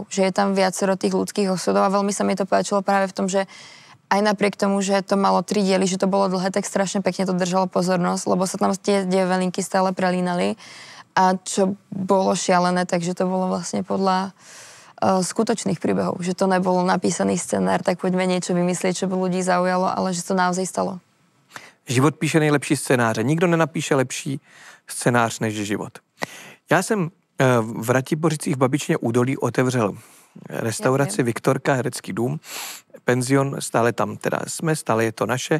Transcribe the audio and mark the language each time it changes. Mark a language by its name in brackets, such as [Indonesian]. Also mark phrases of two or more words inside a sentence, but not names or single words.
[Slovak] Že je tam viacero tých ľudských osudov a veľmi sa mi to páčilo práve v tom, že aj napriek tomu, že to malo 3 diely, že to bolo dlhé, tak strašne pekne to držalo pozornosť, lebo sa tam tie develinky stále prelínali. A čo bolo šialené, takže to bolo vlastne podľa skutočných príbehov. Že to nebolo napísaný scenár, tak poďme niečo vymyslieť, čo by ľudí zaujalo, ale že to naozaj stalo. [Czech] Život píše nejlepší scénáře. Nikdo nenapíše lepší scénář než život. Já jsem v Ratibořicích v Babičně údolí otevřel restauraci Viktorka, herecký dům, penzion, stále tam teda jsme, stále je to naše.